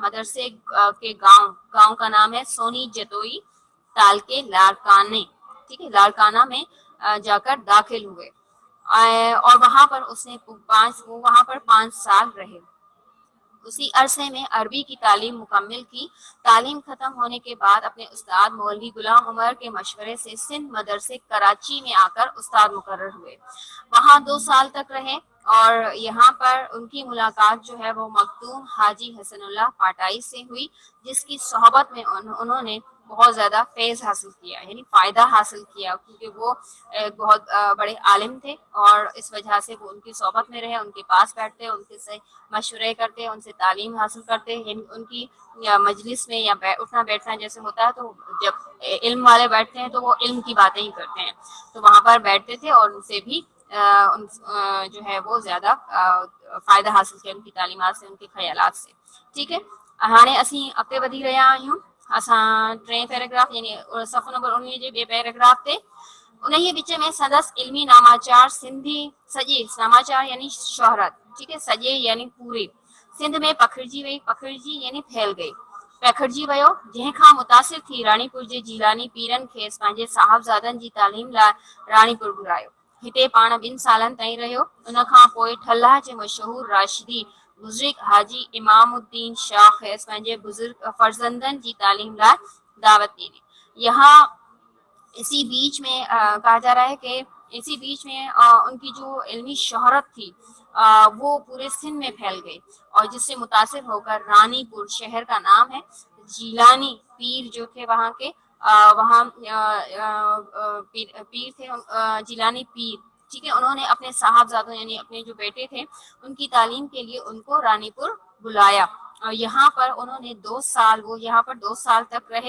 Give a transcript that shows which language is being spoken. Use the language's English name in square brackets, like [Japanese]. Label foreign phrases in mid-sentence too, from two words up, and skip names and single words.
[Urdu] مدرسے کے گاؤں کا نام ہے سونی جتوئی تعل کے لاڑکانے، ٹھیک ہے، لاڑکانہ میں جاکر داخل ہوئے اور وہاں پر 5 سال رہے. اسی عرصے میں عربی کی تعلیم مکمل کی. تعلیم ختم ہونے کے بعد اپنے استاد مولوی غلام عمر کے مشورے سے سندھ مدرسے کراچی میں آکر استاد مقرر ہوئے. وہاں 2 سال تک رہے اور یہاں پر ان کی ملاقات جو ہے وہ مختوم حاجی حسن اللہ پاٹائی سے ہوئی، جس کی صحبت میں انہوں نے بہت زیادہ فیض حاصل کیا، یعنی فائدہ حاصل کیا، کیونکہ وہ ایک بہت بڑے عالم تھے اور اس وجہ سے وہ ان کی صحبت میں رہے، ان کے پاس بیٹھتے، ان کے سے مشورے کرتے، ان سے تعلیم حاصل کرتے، یعنی ان کی مجلس میں یا اٹھنا بیٹھنا جیسے ہوتا ہے تو جب علم والے بیٹھتے ہیں تو وہ علم کی باتیں ہی کرتے ہیں، تو وہاں پر بیٹھتے تھے اور ان سے بھی جو ہے وہ زیادہ فائدہ حاصل کیا، ان کی تعلیمات سے، ان کے خیالات سے. ٹھیک ہے، [Sindhi] ہانے اسی اگتے ودھی رہیا آहियूं. اساں ٹیں پیراگراف یعنی صفحو نمبر 19 जे ॿिए पैराग्राफ ते उन्हीं विच में संदसि इल्मी नामाचार सिंधी सॼे नामाचार यानी शोहरत, [Urdu] ٹھیک ہے, [Sindhi] सॼे [Urdu] یعنی پورے [Sindhi] सिंध में पखिड़िजी वई, पखिड़िजी यानी [Urdu] پھیل گئی, [Sindhi] पैखड़िजी वियो, जंहिंखां मुतासिर थी राणीपुर जे जीलानी पीरनि खेसि पंहिंजे साहिबज़ादनि जी तालीम लाइ राणीपुर घुरायो. हिते पाण 2 सालनि ताईं रहियो. उन खां पोइ ठल्लाह जे मशहूर राशिदी बुज़ुर्ग हाजी इमामुद्दीन शाह खेसि पंहिंजे बुज़ुर्ग फर्जंदनि जी तालीम लाइ दावत ॾिनी. [Urdu] یہاں اسی بیچ میں کہا جا رہا ہے کہ اسی بیچ میں ان کی جو علمی شہرت تھی وہ پورے سندھ میں پھیل گئی اور جس سے متاثر ہو کر رانی پور شہر کا نام ہے، جیلانی پیر جو تھے وہاں کے وہاں پیر تھے، جیلانی پیر، ٹھیک ہے، انہوں نے اپنے صاحبزادوں یعنی اپنے جو بیٹے تھے ان کی تعلیم کے لیے ان کو رانی پور بلایا اور یہاں پر انہوں نے 2 سال وہ یہاں پر 2 سال تک رہے.